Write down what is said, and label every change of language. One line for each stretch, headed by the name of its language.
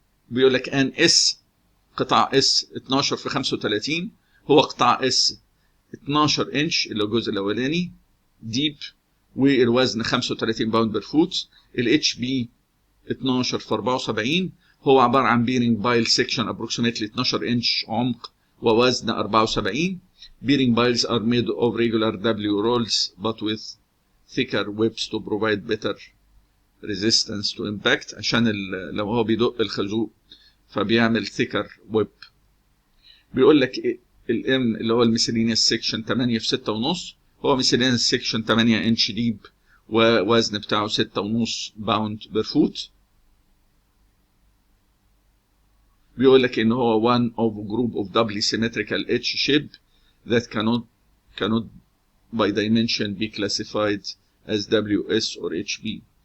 Arabic: بيقول لك ان اس قطاع اس 12 في 35 هو قطاع اس 12 انش اللي هو الجزء الاولاني ديب والوزن 35 باوند بالفوت. الاتش بي 12 في 74 هو عبارة عن بيرنج بايل سيكشن ابروكسيمتلي 12 انش عمق ووزن 74.
English: Bearing piles are made of regular W rolls but with thicker webs to provide better resistance to impact.
Arabic: عشان لو هو بيدق الخازوق فبيعمل
English: thicker web.
Arabic: بيقول لك الام اللي هو الميسلينيوس سيكشن 8 في 6.5، هو ميسلينيوس سيكشن 8 انش ديب ووزن بتاعه 6.5 باوند بير فوت. بيقول لك ان هو
English: one of a group of doubly symmetrical H shape that cannot by dimension be classified as WS or HB.